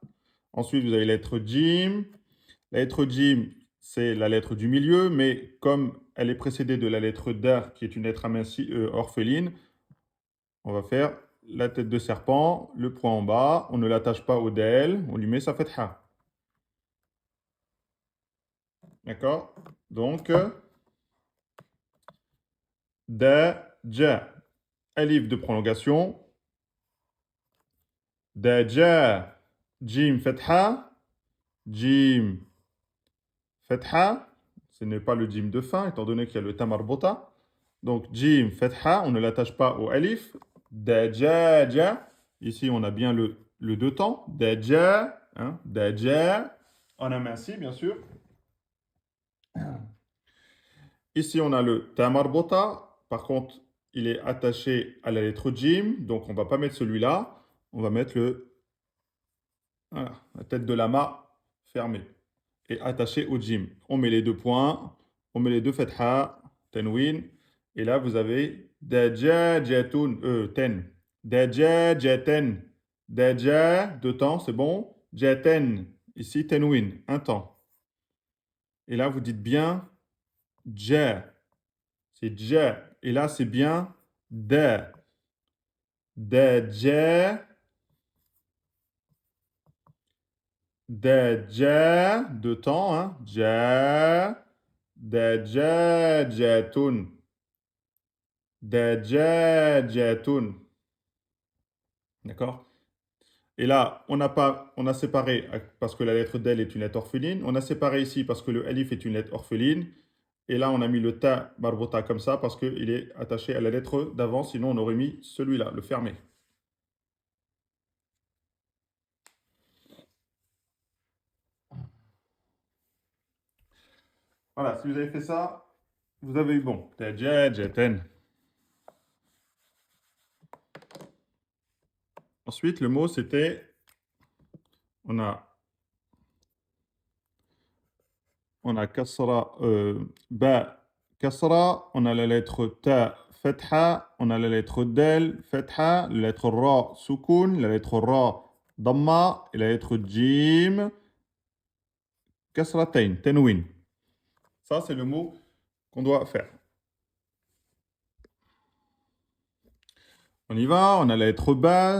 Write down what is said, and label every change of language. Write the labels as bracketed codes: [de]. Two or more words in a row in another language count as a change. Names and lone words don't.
[fr] Ensuite, vous avez la lettre Jim. La lettre Jim, c'est la lettre du milieu, mais comme elle est précédée de la lettre Da, qui est une lettre amincie, orpheline, on va faire la tête de serpent, le point en bas. On ne l'attache pas au Del, on lui met sa Fatha. D'accord? Donc, [ar] Da, Ja. [fr] Alif de prolongation. [ar] Da, Ja. [fr] Jim, Fatha. Jim, Fatha. Ce n'est pas le Jim de fin, étant donné qu'il y a le Tamarbota. Donc, Jim, Fatha, on ne l'attache pas au Alif. [ar] Dajaja. [fr] Ici, on a bien le deux temps. Daja. Hein, daja. En aminci, bien sûr. Ici, on a le Tamarbota. Par contre, il est attaché à la lettre Jim. Donc, on ne va pas mettre celui-là. On va mettre voilà, la tête de lama fermée et attachée au Jim. On met les deux points. On met les deux Fatha. Tenwin. Et là, vous avez Dajajatun. [ar] Ten. Dajajaten. Daja, [fr] deux temps, c'est bon. Jaten. Ici, tenwin, un temps. Et là, vous dites bien ja. C'est ja. Et là, c'est bien da. [ar] Daja. Daja, [fr] de temps, hein. [ar] Ja, dajajatun. Dajajatun. [fr] D'accord? Et là, on a séparé parce que la lettre del est une lettre orpheline. On a séparé ici parce que le alif est une lettre orpheline. Et là, on a mis le ta marbota comme ça parce qu'il est attaché à la lettre d'avant. Sinon, on aurait mis celui-là, le fermé. Voilà, si vous avez fait ça, vous avez eu bon. [ar] Tajajatan. [fr] Ensuite, le mot, c'était, on a, on a kasra, ba, kasra, on a la lettre ta, fatha, on a la lettre del, fatha, la lettre ra, soukoun, la lettre ra, damma, et la lettre jim, kasratain, tenwin. Ça, c'est le mot qu'on doit faire. On y va, on a la lettre bas.